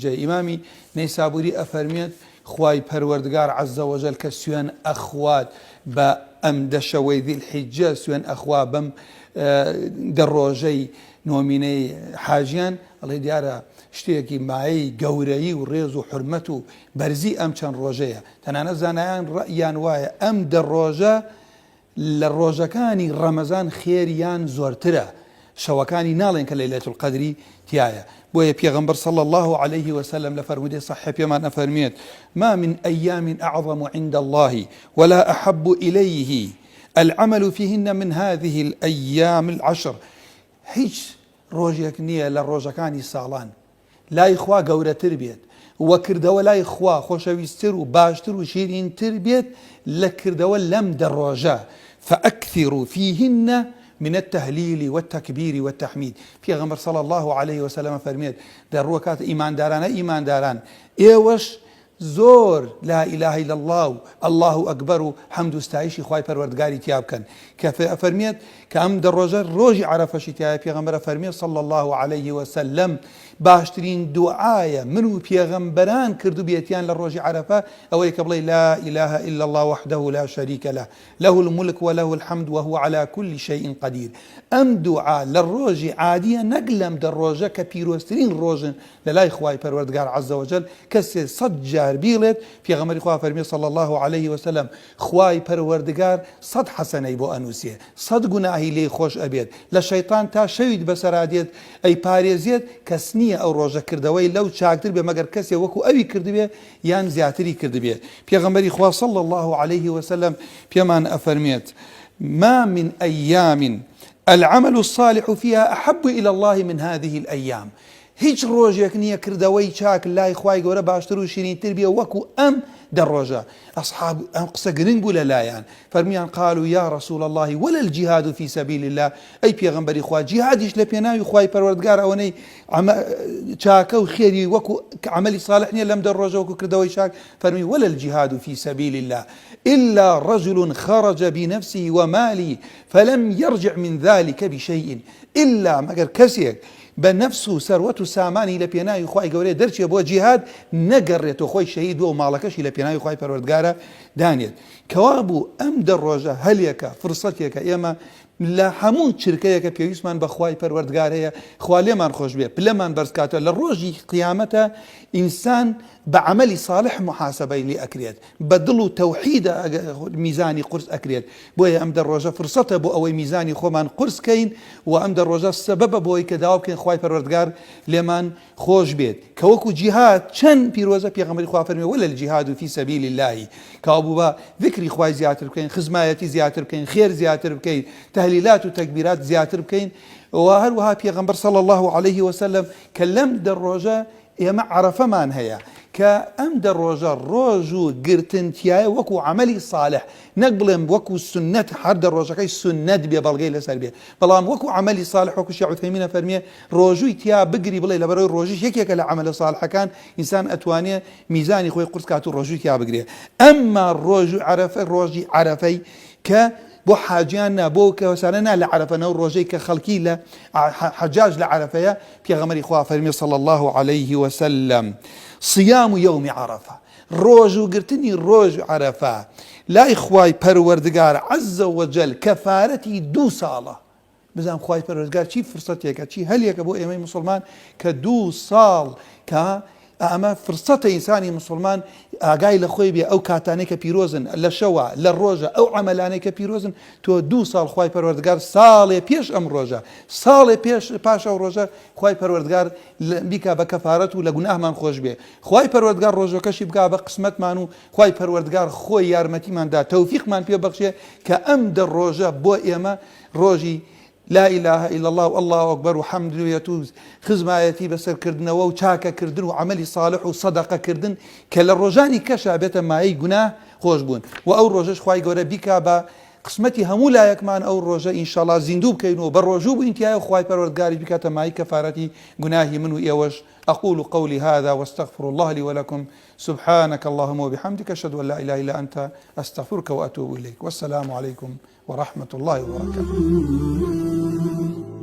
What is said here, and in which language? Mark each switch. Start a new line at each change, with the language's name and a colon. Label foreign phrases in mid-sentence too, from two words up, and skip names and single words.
Central Kurdish: ئیمامی نەیسابوری ئەفەرمێت خوای پەروەردگار
Arabic: عەزە وەجەل
Central Kurdish: کە سوێن ئەخوات بە ئەم دەشەوەی ذی الحیجە، سوێن ئەخوا بەم دەڕۆژەی نۆمینەی حاجیان، ئەڵێ دیارە شتێکی مایەی گەورەیی و ڕێز و حورمەت و بەرزی ئەم چەند ڕۆژەیە. تەنانەت زانایان ڕەئیان وایە ئەم دەڕۆژە لە ڕۆژەکانی ڕەمەزان خێریان زۆرترە، شەوەکانی ناڵێن کە لەیلەتول قەدری تایە. بۆیە پێغەمبەر
Arabic: صلی الله عليه وسلم
Central Kurdish: لە فەرمودەی صحیح پێمان ئەفەرمێت
Arabic: ما من أيام أعظم عند الله ولا أحب إليه العمل فيهن من هذه الأيام العشر.
Central Kurdish: هیچ ڕۆژێک نییە لە ڕۆژەکانی ساڵان لای خوا گەورەتر بێت وە کردەوە لای خوا خۆشەویستتر و باشتر و شیرینتر بێت لە کردەوە لەم دەڕۆژە.
Arabic: فأكثروا فيهن من التهليل والتكبير والتحميد.
Central Kurdish: پێغەمبەر
Arabic: صلی الله عليه وسلم
Central Kurdish: فەرمێت دەڕووە کاتە ئیمانداران ئێوەش زۆر
Arabic: لا إله إلا الله و الله ئەکبەر
Central Kurdish: و حەمد و ستایشی خوای پەروەردگاری تیا بکەن. کە فەرمێت کە ئەم دەڕۆژە ڕۆژی عەرەفەشی تایە. پێغەمبەر فەرمێت
Arabic: صلی الله عليه وسلم
Central Kurdish: باشترین دوعایە من و پێغەمبەران کردو بێتیان لە ڕۆژی عەرەفە ئەوەی کە بڵێ
Arabic: لا إله إلا الله وحده لا شريك له له الملك وله الحمد وهو على كل شيء قدير.
Central Kurdish: ئەم دوعا لە ڕۆژی عادیە نەک لەم دەڕۆژە کە پیرۆستترین ڕۆژن لە لای خوای پەروەردگار
Arabic: عەزە وەجەل.
Central Kurdish: کەسێ 100 جار بیڵێت پێغەمبەری خوا فەرمێ
Arabic: صلی الله عليه وسلم
Central Kurdish: خوای پەروەردگار 100 حەسەنەی بۆ ئەنووسێ، 100 گوناهی لێی خۆش ئەبێت، لە شەیطان تا شەویت بەسەرادێت ئەی پارێزێت. کەس نییە ئەو ڕۆژە کردەوەی لەو چاکتر بێ مەگەر کەسێ وەکو ئەوی کردبێ یان زیاتری کردبێ. پێغەمبەری خوا
Arabic: صلی الله عليه وسلم
Central Kurdish: پێمان ئەفەرمێت
Arabic: ما من أيام العمل الصالح فيها أحب إلى الله من هذه الأيام.
Central Kurdish: هیچ ڕۆژێک نییە کردەوەی چاک لای خوای گەورە باشتر و شیرینتر بێ وەکو ئەم دەڕۆژە. ئەصحاب ئەم قسە گرنگ بوو لەلایەن، فەرمیان
Arabic: قالوا يا رسول الله ولا الجهاد في سبيل الله.
Central Kurdish: ئەی پێغەمبەری خوا جیهادیش لە پێناوی خوای پەروەردگار ئەوەنەی چاکە و خێری وەکو عملی صالح نییە لەم دەڕۆژە وەکو کردەوەی چاک.
Arabic: فەرمی ولا الجهاد في سبيل الله إلا رجل خرج بنفسه وماله فلم يرجع من ذلك بشيء.
Central Kurdish: إلا مەگەر کەسێک بە نەفس و سەروەت و سامانی لە پێناوی خوای گەورەیە دەرچێ بۆ جیهاد نەگەڕێتەوە خۆی شەهید بووە و ماڵەکەشی لە پێناوی خوای پەروەردگارە دانێت. کەوا بوو ئەم دەڕۆژە هەلێکە فرسەتێکە ئێمە لە هەموو چرکەیەکە پێویستمان بە خوای پەروەردگار هەیە خوا لێمان خۆش بێ پلەمان بەرزکاتە. لە ڕۆژی قیامەتە ئینسان بە عەمەلی صالح محاسبەی لێ ئەکرێت، بە دڵ و تەوحیدە میزانی قورس ئەکرێت. بۆیە ئەم دەڕۆژە فرسەتە بۆ ئەوەی میزانی خۆمان قورسکەین و ئەم دەڕۆژە سەبەبە بۆی کە داوا بکەین خوای پەروەردگار لێمان خۆش بێت. کە وەکو جیهاد چەند پیرۆزە پێغەمبەری خوا فەرمێ
Arabic: ولا الجهاد في سبيل الله.
Central Kurdish: کەوا بوو بە ذکری خوای زیاتر بکەین، خزمایەتی زیاتر بکەین، خێر زیاتر بکەین، تهلیلات و تەکبیرات زیاتر بکەین. و هەروەها پێغەمبەر
Arabic: صلی الله عليه وسلم
Central Kurdish: کە لەم دەڕۆژە ئێمە عەرەفەمان هەیە کە ئەم دەڕۆژە ڕۆژ و گرتنتیایە وەکو عەمەلی صالح، نەک بڵێم وەکو سنەت هەر دەڕۆژەکەی سنەت بێ بەڵگەی لەسەر بێ، بەڵام وەکو عەمەلی صالح وەکو شیخ عوثەیمین فەرمێ ڕۆژووی تیا بگری بڵێ لەبەرەوەی ڕۆژیش یەکێکە لە عەمەلە صالحەکان ئینسان ئەتوانێ میزانی خۆی قورس کات و ڕۆژووی تیا بگرێ. ئەمما ڕۆژی عەرەفەی کە بۆ حاجیان نا بۆ کەوەسانە نا لە عەرەفەنەوە ڕۆژەی کە خەڵکی لە حەجاج لە عەرەفەیە پێغەمبەری خوا فەرمێ
Arabic: صلی الله عليه وسلم صيام يوم عرفة.
Central Kurdish: ڕۆژ و گرتنی ڕۆژ عەرەفە لای خوای پەروەردگار
Arabic: عەزە وەجەل
Central Kurdish: کەفارەتی 2 ساڵە. بزانم خوای پەروەردگار چی فرسەتێکە چی هەلێکە بۆ ئێمەی موسڵمان کە 2 ساڵ کە ئەمە فرسەتە ئینسانی مسلمان ئاگای لە خۆی بێ ئەو کاتانەی کە پیرۆزن لە شەوە لە ڕۆژە ئەو عەمەلانەی کە پیرۆزن تۆ 2 ساڵ خوای پەروەردگار ساڵێ پێش ئەم ڕۆژە ساڵێ پاش ئەو ڕۆژە خوای پەروەردگار بیکا بە کەفارەت و لە گوناهمان خۆش بێ خوای پەروەردگار ڕۆژەکەشی بکا بە قسمەتمان و خوای پەروەردگار خۆی یارمەتیماندا تەوفیقمان پێ بەخشێ کە ئەم ڕۆژە بۆ ئێمە ڕۆژی
Arabic: لا إله إلا الله والله أكبر وحمد ويتوز
Central Kurdish: خزمایەتی بەسەرکردنەوە و چاکەکردن و عملی صالح و سەدەقەکردن کە لە ڕۆژانی کەشا بێتە مایەی گوناه خۆش بوون و ئەو ڕۆژەش خوای گەورە بیکا بە قسمەتی هەموو لایەکمان ئەو ڕۆژە ئینشاءالله زیندوو بکەینەوە بە ڕۆژوو بووین تایە خوای پەروەردگاری بکاتە مای کەفارەتی گوناهی من و ئێوەش
Arabic: أقول قولي هذا واستغفر الله لي ولكم سبحانك اللهم وبحمدك أشهد أن لا إله إلا أنت أستغفرك وأتوب إليك والسلام عليكم ورحمة الله وبركاته.